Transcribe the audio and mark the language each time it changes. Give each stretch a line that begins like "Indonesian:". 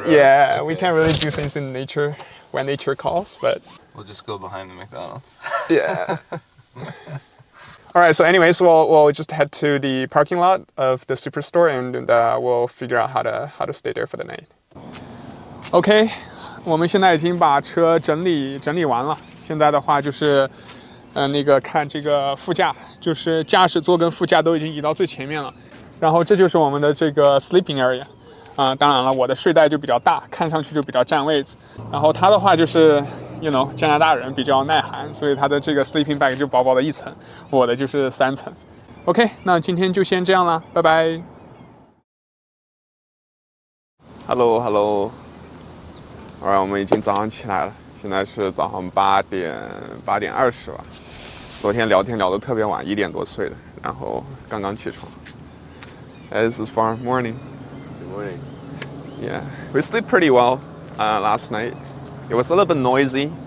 English: Of the road. Yeah, Okay, we can't really do things in nature when nature calls. But We'll just go behind the McDonald's. yeah. All right. So anyways, we'll just head to the parking lot of the superstore, and we'll figure out how to stay there for the night.
Chinese: OK， 我们现在已经把车整理完了。现在的话就是，那个看这个副驾，就是驾驶座跟副驾都已经移到最前面了。然后这就是我们的这个 sleeping area。当然了，我的睡袋就比较大，看上去就比较占位子。然后它的话就是加拿大人比较耐寒，所以它的这个 sleeping bag 就薄薄的一层，我的就是3层。 OK， 那今天就先这样啦，拜拜。
English: Hello。
Chinese: Alright， 我们已经早上起来了，现在是早上8点20吧。昨天聊天聊得特别晚，1点多睡的，然后刚刚起床。
English: This is for morning. Good morning. Yeah, we sleep pretty well last night. It was a little bit noisy.